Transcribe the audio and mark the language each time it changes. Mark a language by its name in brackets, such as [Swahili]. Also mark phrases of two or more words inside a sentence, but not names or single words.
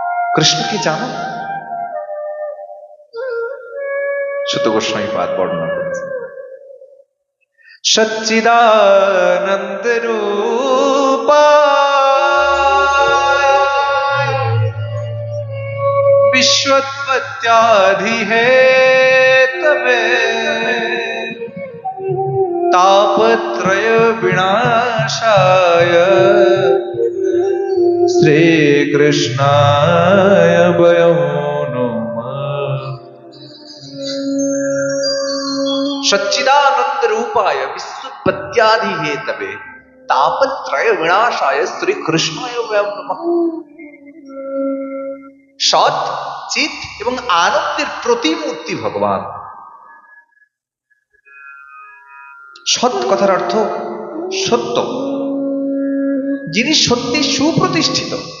[Bangla] কৃষ্ণ কি জানো? সুত গোস্বামী পাদ বর্ণনা করেছে, [Sanskrit] সচ্চিদানন্দ রূপায় विश्वोत्पत्त्यादि हेतवे तापत्रय विनाशाय श्री कृष्णाय वयं नमः। सच्चिदानंद रूपाय विश्वोत्पत्त्यादि हेतवे तापत्रय विनाशाय श्री कृष्णाय वयं नमः। [Bangla] সৎ, চিত এবং আনন্দের প্রতিমূর্তি ভগবান। সৎ কথার অর্থ সত্য, যিনি সত্যি সুপ্রতিষ্ঠিত।